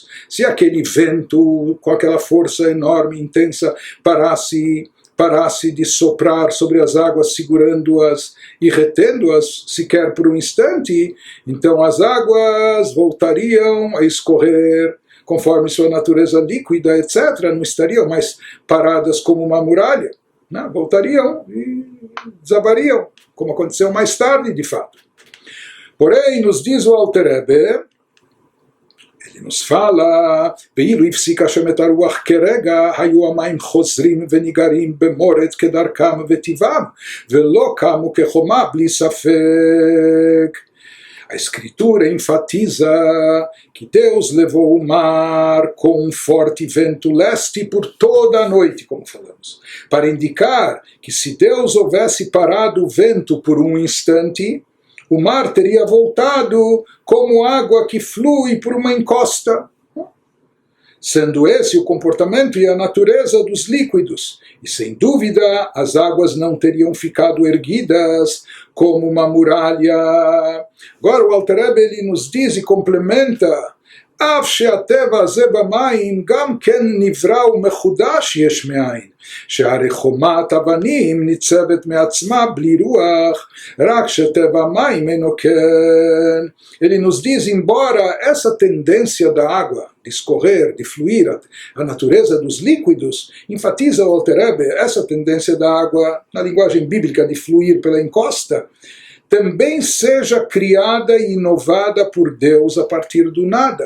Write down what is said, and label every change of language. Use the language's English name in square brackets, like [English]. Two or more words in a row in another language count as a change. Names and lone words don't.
[Portuguese] Se aquele vento, com aquela força enorme, intensa, parasse de soprar sobre as águas, segurando-as e retendo-as sequer por um instante, então as águas voltariam a escorrer conforme sua natureza líquida, etc., não estariam mais paradas como uma muralha, não, voltariam e desabariam, como aconteceu mais tarde, de fato. Porém, nos diz o Alter Rebbe, ele nos fala, [Hebrew] ואילו הפסיק השם את הרוח כרגע, היו המים חוזרים וניגרים במורד כדרכם וטבעם, ולא קמו כחומה בלי ספק. [Portuguese] A Escritura enfatiza que Deus levou o mar com um forte vento leste por toda a noite, como falamos, para indicar que se Deus houvesse parado o vento por um instante, o mar teria voltado como água que flui por uma encosta, sendo esse o comportamento e a natureza dos líquidos. E sem dúvida as águas não teriam ficado erguidas como uma muralha. Agora o Alter Rebbe ele nos diz e complementa: [Hebrew] אף שהטבע הזה במים גם כן נברא ומחודש יש מאין, שהרי חומת אבנים ניצבת מעצמה בלי רוח, רק שטבע מים אינו כן. [Portuguese] Ele nos diz, embora essa tendência da água de escorrer, de fluir, a natureza dos líquidos, enfatiza o Alter Rebbe, essa tendência da água, na linguagem bíblica, de fluir pela encosta, também seja criada e inovada por Deus a partir do nada.